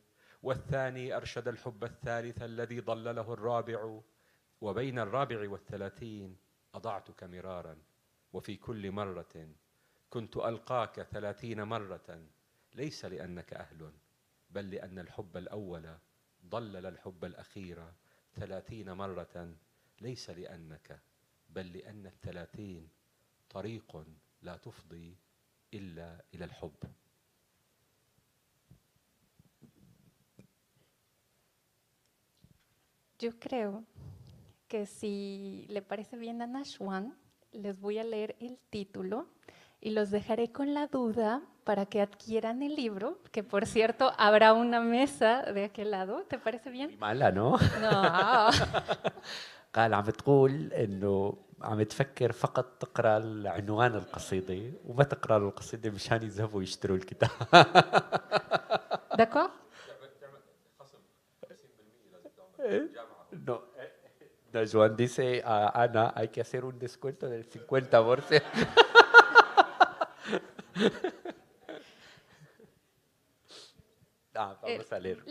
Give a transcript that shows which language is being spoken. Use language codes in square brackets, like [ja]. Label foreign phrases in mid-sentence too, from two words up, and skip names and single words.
[ar] والثاني أرشد الحب الثالث الذي ضلله الرابع وبين الرابع والثلاثين أضعتك مرارا وفي كل مرة كنت ألقاك 30 مرة ليس لأنك أهل بل لأن الحب الأول ضلل الحب الأخير 30 مرة ليس لأنك بل لأن 30 طريق لا تفضي إلا إلى الحب. [es] Yo creo que si le parece bien a Nashwan, les voy a leer el título y los dejaré con la duda para que adquieran el libro, que por cierto habrá una mesa de aquel lado. ¿Te parece bien? mala, ¿no? No. [ar] قال عم تقول إنه عم تفكر فقط تقرأ العنوان القصيدة وما تقرأ القصيدة مشان يذهبوا يشتروا الكتاب. [es] D'accord? No, Juan dice a Ana, hay que hacer un descuento del 50%. Vamos a leer.